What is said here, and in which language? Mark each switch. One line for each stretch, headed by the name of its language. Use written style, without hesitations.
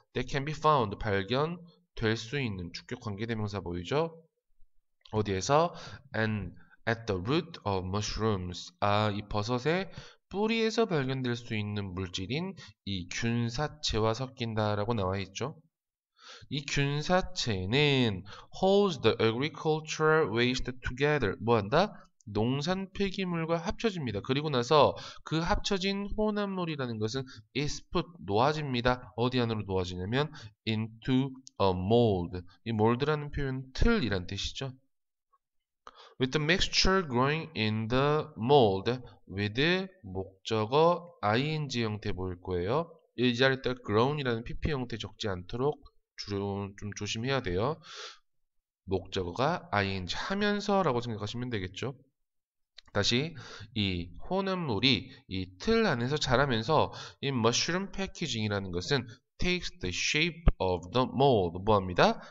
English: That can be found
Korean: 발견될 수 있는 주격 관계대명사 보이죠? 어디에서?
English: And at the root of mushrooms
Korean: 이 버섯의 뿌리에서 발견될 수 있는 물질인 이 균사체와 섞인다라고 나와 있죠. 이 균사체는
English: holds the agricultural waste together
Korean: 뭐한다? 농산 폐기물과 합쳐집니다. 그리고 나서 그 합쳐진 혼합물이라는 것은 is put 놓아집니다. 어디 안으로 놓아지냐면
English: into a mold.
Korean: 이 mold라는 표현 틀이란 뜻이죠.
English: With the mixture growing in the mold with
Korean: 목적어 ing 형태 보일 거예요. 이 자리에 딱 grown이라는 pp 형태 적지 않도록 좀 조심해야 돼요. 목적어가 ing 하면서라고 생각하시면 되겠죠. 다시 이 혼합물이 이 틀 안에서 자라면서 이 mushroom packaging이라는 것은
English: takes the shape of the mold
Korean: 뭐합니다?